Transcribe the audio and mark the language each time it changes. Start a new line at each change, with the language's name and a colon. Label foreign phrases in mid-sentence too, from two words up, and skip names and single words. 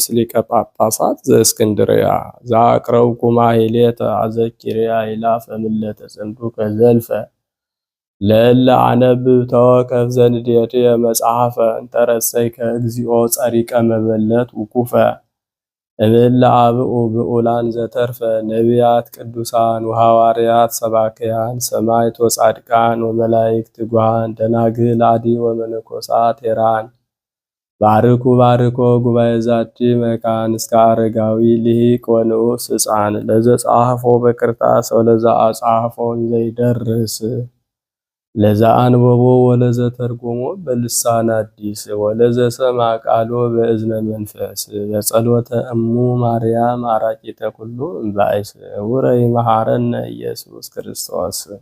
Geez: ሊቀ ጳጳሳት ዘእስክንድርያ ዘአቅረብኩ ማሕሌተ አዘኪርያ ይላፈ ምለተ ጽምዱከ ዘልፈ ለእለ አነብብ ተወከፍ ዘንዴቴ መጽሐፈ እንተረሰይከ እግዚኦ ጸሪቀ መበለት ውኩፈ እምእለ አብኡ ብኡላን ዘተርፈ ነቢያት ቅዱሳን ወሐዋርያት ሰባክያን ሰማዕት ወጻድቃን ወመላእክት ትጉሃን ደናግል አዲ ወመነኮሳት ሄራን ባርኩ ባርኮ ጉባኤ ዛቲ መካን እስከ አረጋዊ ልሂቅ ወንዑስ ሕፃን ለዘጻሐፎ በክርታስ ወለዛ አጻሐፎ ዘይደርስ ለዛ አንበቦ ወለዘ ተርጎሞ በልሳን አዲስ ወለዘ ሰማ ቃሎ በእዝነ መንፈስ በጸሎተ እሙ ማርያም አራቂተ ኩሉ እምባይስ ውረይ መሐረነ ኢየሱስ ክርስቶስ።